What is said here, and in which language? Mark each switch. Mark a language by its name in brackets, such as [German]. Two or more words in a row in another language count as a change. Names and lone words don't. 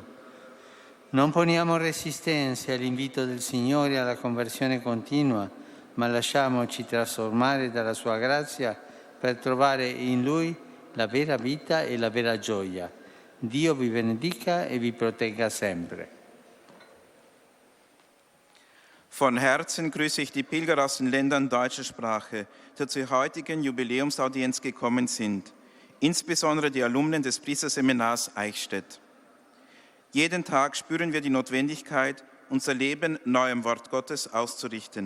[Italian] Non poniamo resistenze all'invito del Signore alla conversione continua, ma lasciamoci trasformare dalla sua grazia per trovare in Lui la vera vita e la vera gioia. Dio vi benedica e vi protegga sempre. [German] Von Herzen grüße ich die Pilger aus den Ländern deutscher Sprache, die zur heutigen Jubiläumsaudienz gekommen sind, insbesondere die Alumnen des Priesterseminars Eichstätt. Jeden Tag spüren wir die Notwendigkeit, unser Leben neu im Wort Gottes auszurichten.